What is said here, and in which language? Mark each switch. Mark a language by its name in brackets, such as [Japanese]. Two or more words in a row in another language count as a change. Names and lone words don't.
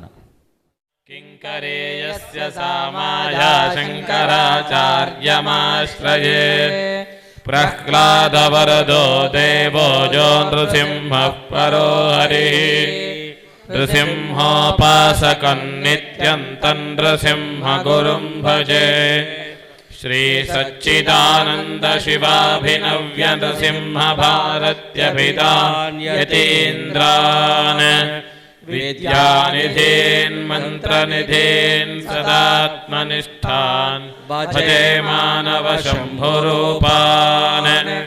[Sanskrit] ಕಿಂಕರೇಯಸ್ಯ ಸಾಮಾಯ ಶಂಕರಾಚಾರ್ಯಮಾಶ್ರಯೇ ಪ್ರಹ್ಲಾದವರದೋ ದೇವೋ ಜೋ ನೃಸಿಂಹಃ ಪರೋ ಹರಿಃ ನೃಸಿಂಹೋಪಾಸಕಂ ನಿತ್ಯಂ ತಂ ನೃಸಿಂಹ ಗುರುಂ ಭಜೆ. ಶ್ರೀ ಸಚ್ಚಿದಾನಂದ ಶಿವಾಭಿನವ್ಯ ನೃಸಿಂಹ ಭಾರತ್ಯಭಿಧಾನ್ ಯತೀಂದ್ರಾನ್ ವಿದ್ಯಾನಿಧೀನ್ ಮಂತ್ರನಿಧೀನ್ ಸದಾತ್ಮನಿಷ್ಠಾನ್ ಭಜೆ ಮಾನವ ಶಂಭುರೂಪಾನ್